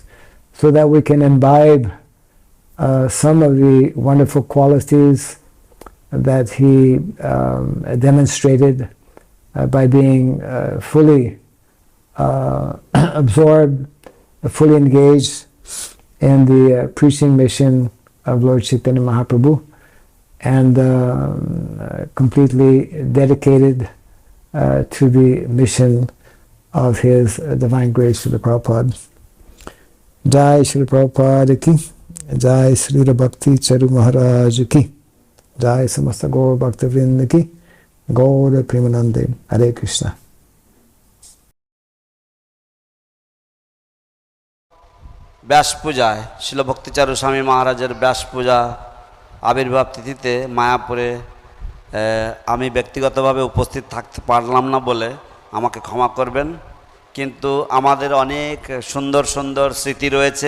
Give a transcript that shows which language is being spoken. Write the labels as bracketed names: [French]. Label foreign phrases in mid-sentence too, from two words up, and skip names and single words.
[English] so that we can imbibe some of the wonderful qualities that he demonstrated by being fully absorbed, fully engaged in the preaching mission of Lord Chaitanya Mahaprabhu, and completely dedicated to the mission of His Divine Grace Srila Prabhupada. [Hindi] जय श्रील प्रभुपाद की, जय श्रील भक्ति चारु महाराज की, जय समस्त गौर भक्तवृन्द की, गौर प्रेमानन्दे, हरे कृष्ण. [Bangla] ব্যাস পূজায় শিল ভক্তি চারু স্বামী মহারাজের ব্যাস পূজা আবির্ভাব তিথিতে মায়াপুরে আমি ব্যক্তিগতভাবে উপস্থিত থাকতে পারলাম না বলে আমাকে ক্ষমা করবেন, কিন্তু আমাদের অনেক সুন্দর সুন্দর স্মৃতি রয়েছে।